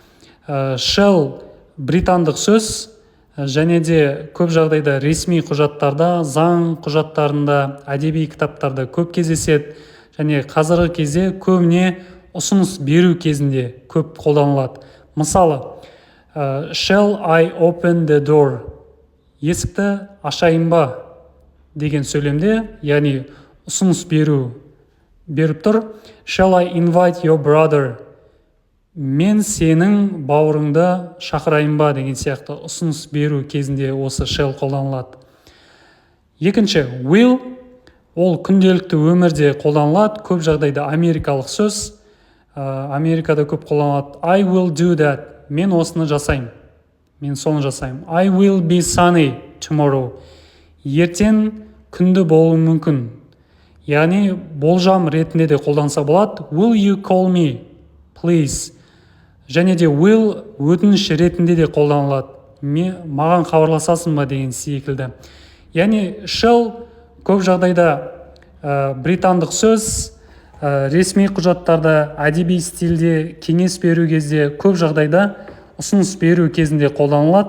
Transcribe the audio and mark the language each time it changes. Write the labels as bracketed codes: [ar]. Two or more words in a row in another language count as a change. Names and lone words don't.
[kk] Shall британдық сөз және де көп жағдайда ресми құжаттарда, заң құжаттарында, әдеби кітаптарда көп кездеседі. Және қазіргі кезде көбіне ұсыныс беру кезінде көп қолданылады. Мысалы, [en] shall I open the door? [kk] Есікті ашайын ба деген сөйлемде, яғни ұсыныс беріп тұр. [en] Shall I invite your brother? [kk] Мен сенің бауырыңды шақырайын ба деген сияқты ұсыныс беру кезінде осы shall қолданылады. Екінші, will, ол күнделікті өмірде қолданылады. Көп жағдайда америкалық сөз. Америкада көп қолданылады. [en] I will do that. [kk] Мен осыны жасаймын. Мен соны жасаймын. [en] I will be sunny tomorrow. [kk] Ертең күнді болуы мүмкін. Яғни болжам ретінде де қолданса болады. [en] Will you call me, please? [kk] Және де will өтініш ретінде де қолданылады. Маған хабарласасың ба деген секілді. Яғни shall көп жағдайда британдық сөз, ресми құжаттарда, әдеби стильде кеңес беру кезде көп жағдайда ұсыныс беру кезінде қолданылады.